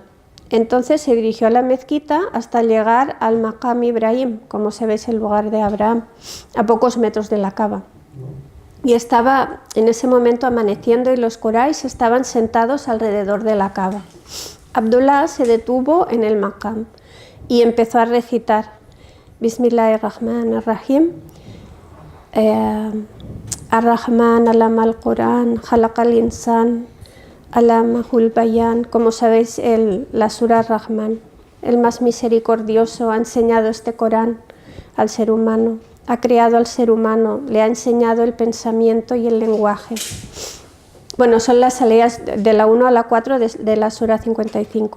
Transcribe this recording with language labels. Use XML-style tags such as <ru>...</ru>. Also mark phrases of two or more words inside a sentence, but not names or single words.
<es>Entonces se dirigió a la mezquita hasta llegar al Maqam Ibrahim, como se ve es el lugar de Abraham, a pocos metros de la Kaaba. Y estaba en ese momento amaneciendo y los Quraysh estaban sentados alrededor de la Kaaba. Abdullah se detuvo en el Maqam y empezó a recitar:</es> <ar>بسم الله الرحمن الرحيم. الرحمن علم القرآن خلق الإنسان علمه البيان.</ar> <es>Como sabéis, la Sura Rahman, el más misericordioso, ha enseñado este Corán al ser humano, ha creado al ser humano, le ha enseñado el pensamiento y el lenguaje. Bueno, son las aleyas de la 1 a la 4 de la Sura 55.</es>